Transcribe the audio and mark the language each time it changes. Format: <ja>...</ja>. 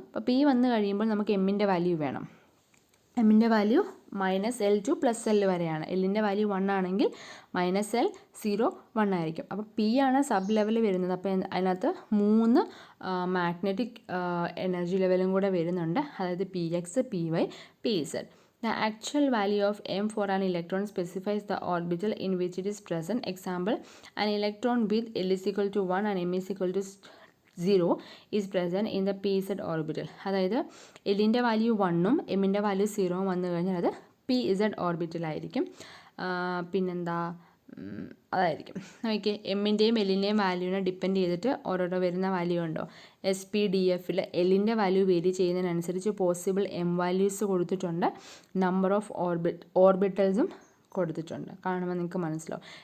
<ml>അപ്പോൾ പി വന്നു കഴിയുമ്പോൾ നമുക്ക് എമ്മിൻ്റെ വാല്യൂ വേണം. എമ്മിൻ്റെ വാല്യൂ -L to +L വരെയാണ്. എല്ലിൻ്റെ വാല്യൂ 1 ആണെങ്കിൽ -L, 0, 1 ആയിരിക്കും. അപ്പോൾ പി ആണ് സബ് ലെവൽ വരുന്നത്. അപ്പോൾ അതിനകത്ത് 3 മാഗ്നറ്റിക് എനർജി ലെവലും കൂടെ വരുന്നുണ്ട്. അതായത് PX, PY, PZ.</ml> <en>The actual value of m for an electron specifies the orbital in which it is present. Example, an electron with L is equal to 1 and m is equal to 0 is present in the pz orbital.</en> <ml>അതായത് എല്ലിൻ്റെ value 1ഉം എമ്മിൻ്റെ value 0ഉം വന്നു കഴിഞ്ഞാൽ അത് pz ഓർബിറ്റലായിരിക്കും. പിന്നെന്താ അതായിരിക്കും. നോക്കിയേ, എമ്മിൻ്റെയും എല്ലിൻ്റെയും വാല്യൂവിനെ depend ചെയ്തിട്ട് ഓരോരോ വരുന്ന വാല്യൂ ഉണ്ടോ. SPDFൽ എല്ലിൻ്റെ value vary ചെയ്യുന്നതിനനുസരിച്ച് possible M values കൊടുത്തിട്ടുണ്ട്, നമ്പർ ഓഫ് ഓർബിറ്റൽസും കൊടുത്തിട്ടുണ്ട്. കാണുമ്പോൾ നിങ്ങൾക്ക് മനസ്സിലാവും.</ml>